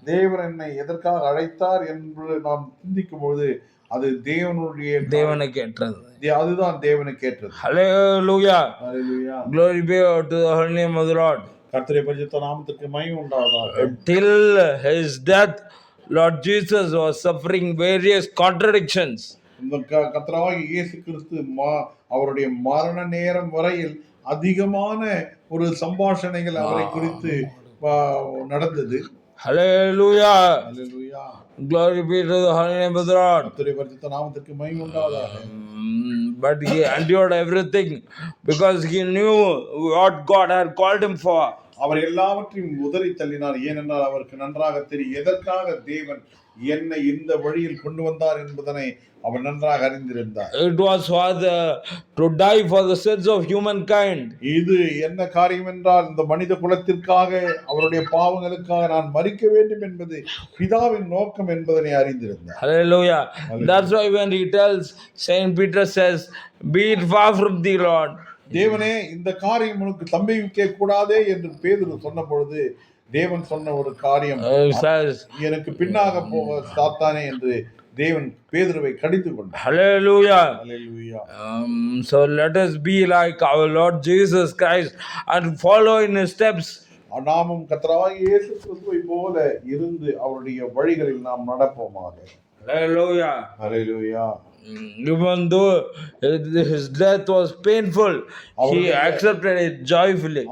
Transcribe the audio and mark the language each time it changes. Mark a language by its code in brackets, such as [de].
[ta] தேவன் என்னை எதற்காக அழைத்தார் என்று நாம் சிந்திக்கும் பொழுது அது தேவனுக்கு ஏற்றது. அதுதான் தேவனுக்கு ஏற்றது. [en] Hallelujah. Hallelujah. Glory be to the holy name of the Lord. [ta] கர்த்தருடைய பரிசுத்த நாமத்திற்கு மகிமை உண்டாவதாக. [en] Till his death, Lord Jesus was suffering various contradictions. [ta] இந்த கர்த்தராகிய இயேசு கிறிஸ்து அவருடைய மரண நேரம் வரையில் அதிகமான ஒரு சம்பாஷணைகள் அவரை குறித்து நடந்தது. [en] Hallelujah. Hallelujah. Glory be to the holy name of the Lord. [ta] கர்த்தருடைய பரிசுத்த நாமத்திற்கு மகிமை உண்டாவதாக. [en] But he endured everything because he knew what God had called him for. [ta] அவர் எல்லாவற்றையும் உதறி தள்ளினார். ஏனென்றால் அவருக்கு நன்றாக தெரியும் எதற்காக தேவன் என்னை இந்த வழியில் கொண்டு வந்தார் என்பதனை அவர் நன்றாக அறிந்திருந்தார். [en] It was to die for the sins of humankind. [ta] இது என்ன காரியம் என்றால் இந்த மனித குலத்திற்காக அவருடைய பாவங்களுக்காக நான் மரிக்க வேண்டும் என்பது பிதாவின் நோக்கம் என்பதனை அறிந்திருந்தார். [en] Hallelujah. That's why when he tells, Saint Peter says, be it far from thee, Lord. [ta] தேவனே இந்த காரியம் உனக்கு சம்பவிக்க கூடாதே என்று பேதுரு சொன்ன பொழுது தேவன் சொன்ன ஒரு காரியம், எனக்கு பின்னாக போக சாத்தானே என்று தேவன் பேதுருவை கடிந்து கொண்டார். [en] Hallelujah. Hallelujah. So let us be like our Lord Jesus Christ and follow in his steps. [ta] நாமும் கர்த்தராகிய இயேசு கிறிஸ்துவை போல இருந்து அவருடைய வழிகளில் நாம் நடப்போமாக. [en] Hallelujah. Hallelujah. Even though his death was painful, he accepted it joyfully.